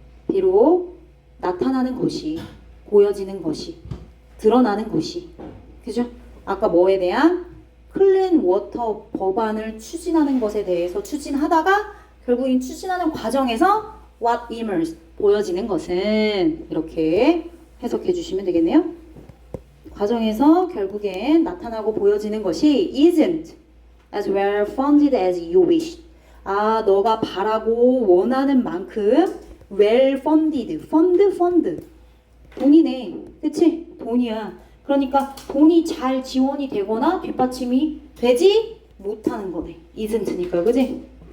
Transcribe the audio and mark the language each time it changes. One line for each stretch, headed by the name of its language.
Korean: 비록 나타나는 것이, 보여지는 것이, 드러나는 것이, 그죠? 아까 뭐에 대한 클린 워터 법안을 추진하는 것에 대해서 추진하다가 결국엔 추진하는 과정에서
English: what emerges
Korean: 보여지는 것은 이렇게 해석해 주시면 되겠네요. 과정에서 결국엔 나타나고 보여지는 것이
English: isn't as well funded as you wish.
Korean: 아, 너가 바라고 원하는 만큼 well funded, fund. 돈이네. 그치? 돈이야. 그러니까 돈이 잘 지원이 되거나 뒷받침이 되지 못하는 거네. isn't니까, 그치?